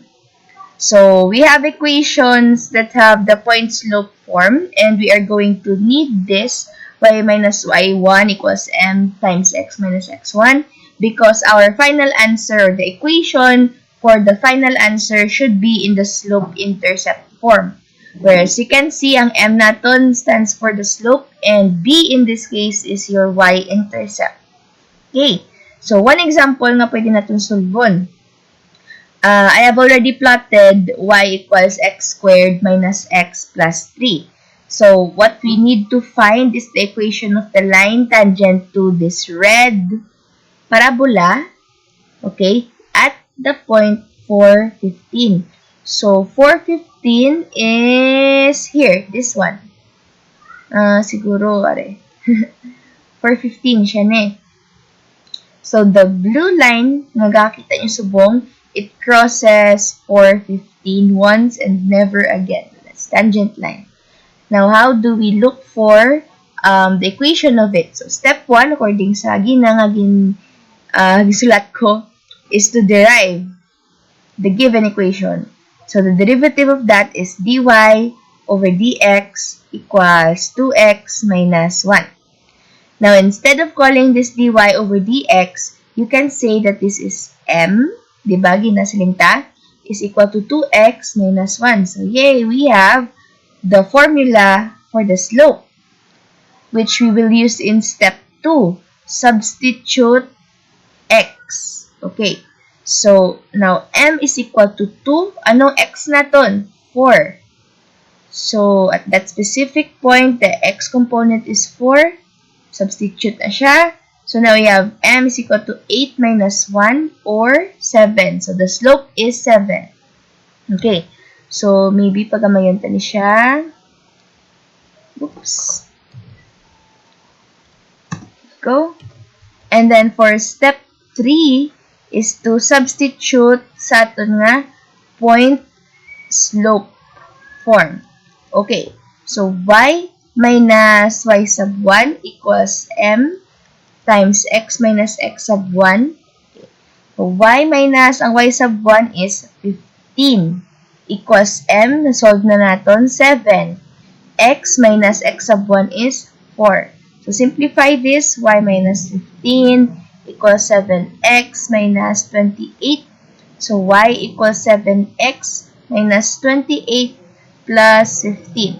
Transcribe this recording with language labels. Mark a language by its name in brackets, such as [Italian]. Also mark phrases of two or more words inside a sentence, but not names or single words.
[English] So, we have equations that have the point slope form, and we are going to need this y minus y1 equals m times x minus x1, because our final answer, the equation for the final answer, should be in the slope-intercept form. Whereas you can see, [Hiligaynon] ang m naton [English] stands for the slope, and b in this case is your y-intercept. Okay, so one example [Hiligaynon] nga pwede natin solvon. [English] I have already plotted y equals x squared minus x plus 3. So, what we need to find is the equation of the line tangent to this red parabola, okay, at the point 415. So, 415 is here, this one. [Hiligaynon] Siguro, 415 siya ne. [English] So, the blue line, [Hiligaynon] nagkakita nyo subong, [English] it crosses 415 once and never again. That's tangent line. Now, how do we look for the equation of it? So, step 1, according [Hiligaynon] sa gisulat ko, [English] is to derive the given equation. So, the derivative of that is dy over dx equals 2x minus 1. Now, instead of calling this dy over dx, you can say that this is m, diba, ginasilinta, is equal to 2x minus 1. So, yay, we have the formula for the slope, which we will use in step 2. Substitute x. Okay. So, now, m is equal to 2. [Hiligaynon] Anong x naton? 4. [English] So, at that specific point, the x component is 4. [Hiligaynon] Substitute na siya. [English] So, now we have m is equal to 8 minus 1 or 7. So, the slope is 7. Okay. So, maybe [Hiligaynon] pagamayon tani siya. [English] Oops. Go. And then, for step 3 is to substitute [Hiligaynon] sa aton nga [English] point slope form. Okay. So, y minus y sub 1 equals m times x minus x sub 1. Okay. So, y minus ang y sub 1 is 15 equals m. [Hiligaynon] Na-solve na natin 7. [English] X minus x sub 1 is 4. So, simplify this. Y minus 15 equals 7x minus 28. So, y equals 7x minus 28 plus 15.